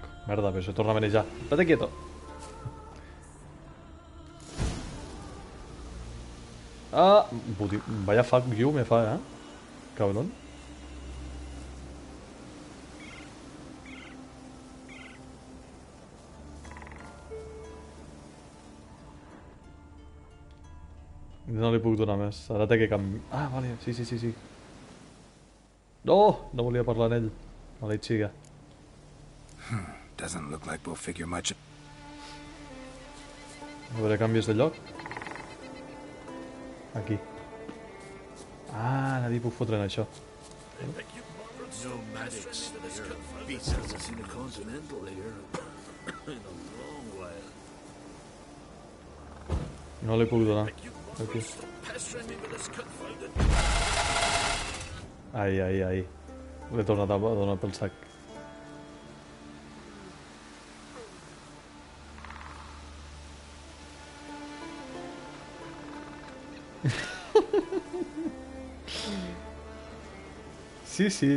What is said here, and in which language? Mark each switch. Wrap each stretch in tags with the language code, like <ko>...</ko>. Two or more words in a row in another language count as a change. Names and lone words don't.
<ca>Merda, però se torna a manejar.</ca> <es>Estate quieto. Ah, vaya</es> <en>fuck you</en> <ca>me fa,</ca> <es>eh?</es> <ca>Cabrón. No li puc donar més. Ara té que canviar. Ah, vale, sí. No volia parlar amb ell. Maleït siga.</ca> <en>Doesn't look like we'll figure much.</en> <ca>A veure, canvis de lloc. Aquí. Ah, nadie puc fotre en això.</ca> <en>Nomadics here. Beats hasn't seen a continental here in a long while.</en> <ca>No li puc donar. Aquí. Ai. L'he tornat a donar pel sac. Sí.</ca>